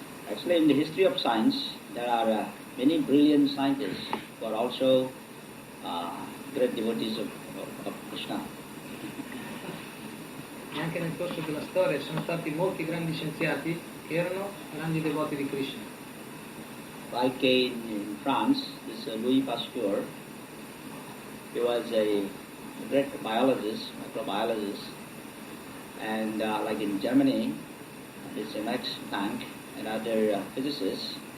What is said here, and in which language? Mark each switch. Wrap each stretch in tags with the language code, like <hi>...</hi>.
<en>Actually, in the history of science, there are many brilliant scientists who are also great devotees of Krishna.</en> <it>E anche nel corso della storia sono stati molti grandi scienziati che erano grandi devoti di Krishna.</it> <en>Like in France, this Louis Pasteur, he was a great biologist, microbiologist, and like in Germany, this Max Planck and other physicists.</en>